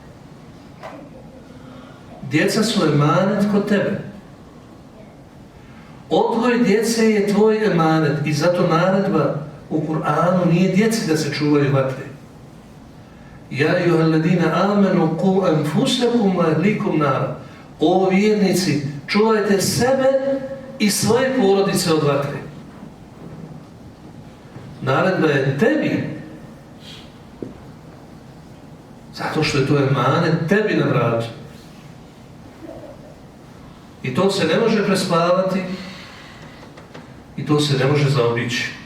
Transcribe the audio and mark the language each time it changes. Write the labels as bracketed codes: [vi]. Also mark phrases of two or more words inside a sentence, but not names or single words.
[bs] Djeca su emanet kod tebe. Odgoj djece je tvoj emanet i zato naredba u Kur'anu nije djeci da se čuvaju vatre. [ar] يا أيها الذين آمنوا قوا أنفسكم وأهليكم نارا. [bs] O vjernici, čuvajte sebe i svoje porodice od vatre. Naredba je tebi. Zato što je to emanet tebi na vratu. I to se ne može prespavati i to se ne može zaobići.